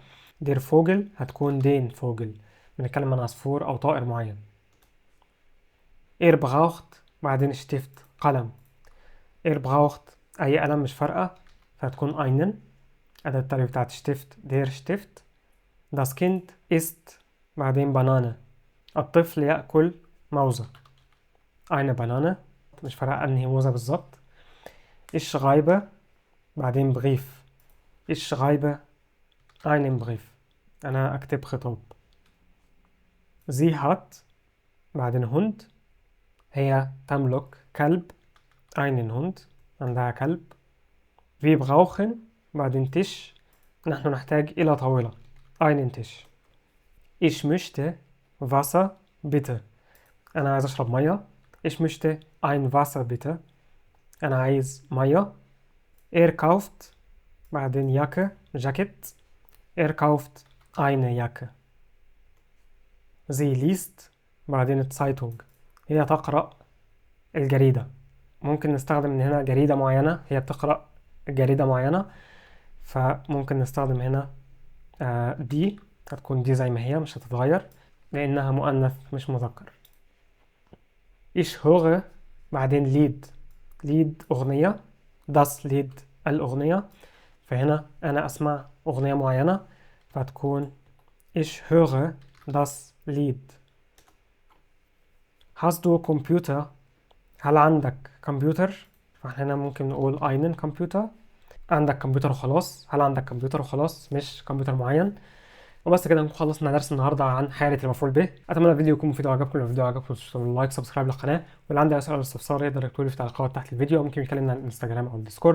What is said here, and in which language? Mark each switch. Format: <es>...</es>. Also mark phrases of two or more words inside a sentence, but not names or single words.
<de>der Vogel هتكون den Vogel.</de> <ar>بنتكلم عن عصفور أو طائر معين.</ar> <de>Er braucht بعدين Stift قلم. Er braucht</de> <ar>أي قلم مش فارقة فهتكون einen. أداة التعريف بتاعت</ar> <de>Stift der Stift. Das Kind isst بعدين بنانة.</de> <ar>الطفل يأكل موزة.</ar> <de>eine Banane.</de> <ar>مش فارقة أنهي موزة بالظبط.</ar> <de>Ich schreibe بعدين Brief. Ich schreibe einen Brief.</de> <ar>أنا أكتب خطاب.</ar> <de>Sie hat بعدين هند.</de> <ar>هي تملك كلب.</ar> <de>einen Hund.</de> <ar>عندها كلب.</ar> <de>Wir brauchen بعدين Tisch.</de> <ar>نحن نحتاج إلى طاولة.</ar> <de>einen Tisch. Ich möchte Wasser bitte.</de> <ar>أنا عايز أشرب مية.</ar> <de>Ich möchte ein Wasser bitte.</de> <ar>أنا عايز مية.</ar> <de>Er kauft بعدين Jacke جاكيت. Er kauft eine Jacke. Sie liest بعدين Zeitung.</de> <ar>هي تقرأ الجريدة. ممكن نستخدم من هنا جريدة معينة. هي بتقرأ جريدة معينة فممكن نستخدم هنا دي. هتكون دي زي ما هي مش هتتغير لأنها مؤنث مش مذكر.</ar> <de>Ich höre بعدين ليد.</de> <ar>ليد أغنية.</ar> <de>das Lied الأغنية.</de> <ar>فهنا أنا أسمع أغنية معينة فتكون</ar> <de>Ich höre das Lied. Hast du Computer?</de> <ar>هل عندك كمبيوتر؟ فاحنا هنا ممكن نقول</ar> <de>einen Computer.</de> <ar>عندك كمبيوتر وخلاص. هل عندك كمبيوتر وخلاص مش كمبيوتر معين. وبس كده نكون خلصنا درس النهارده عن حالة المفعول به. اتمنى الفيديو يكون مفيد وعجبكم. لو الفيديو عجبكم تشتركوا</ar> <en>like subscribe</en> <ar>للقناه. واللي عنده اي سؤال او استفسار يقدر يكتب لي في التعليقات تحت الفيديو. ممكن يكلمنا على الانستجرام او الديسكورد.</ar>